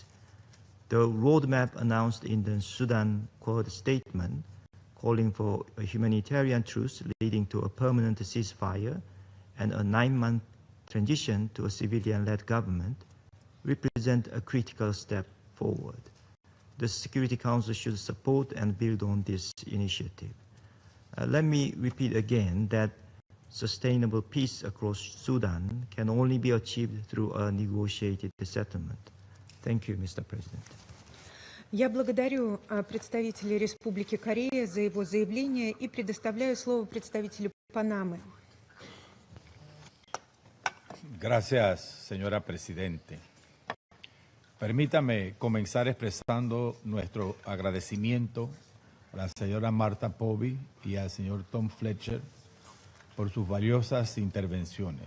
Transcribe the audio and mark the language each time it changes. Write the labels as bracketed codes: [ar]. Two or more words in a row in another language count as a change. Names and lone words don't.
[en] The roadmap announced in the Sudan Quad statement, calling for a humanitarian truce leading to a permanent ceasefire and a 9-month transition to a civilian-led government, represent a critical step forward. the Security Council should support and build on this initiative. Let me repeat again that sustainable peace across Sudan can only be achieved through a negotiated settlement. Thank you, Mr. President. [ru] Я благодарю представителя Республики Корея за его заявление и предоставляю слово представителю Панамы. [es] Gracias, señora Presidente. Permítame comenzar expresando nuestro agradecimiento a la señora 𝗟𝗏 y al señor Tom Fletcher por sus valiosas intervenciones.